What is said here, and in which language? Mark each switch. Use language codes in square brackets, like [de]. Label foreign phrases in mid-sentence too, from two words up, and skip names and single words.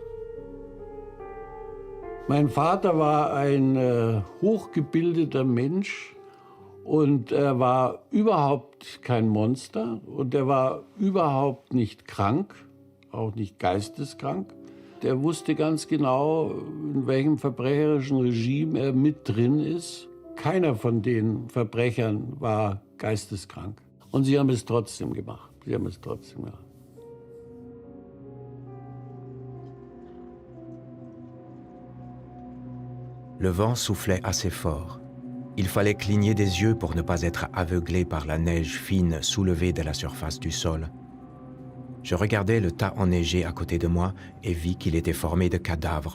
[de] Mein Vater war ein hochgebildeter Mensch und er war überhaupt kein Monster und er war überhaupt nicht krank, auch nicht geisteskrank. Der wusste ganz genau, in welchem verbrecherischen Regime er mit drin ist. Keiner von den Verbrechern war geisteskrank. Und sie haben es trotzdem gemacht. Sie haben es trotzdem gemacht. [fr] Le vent soufflait assez fort. Il fallait cligner des yeux pour ne pas être aveuglé par la neige fine soulevée de la surface du sol. Je regardais le tas enneigé à côté de moi et vis qu'il était formé de cadavres.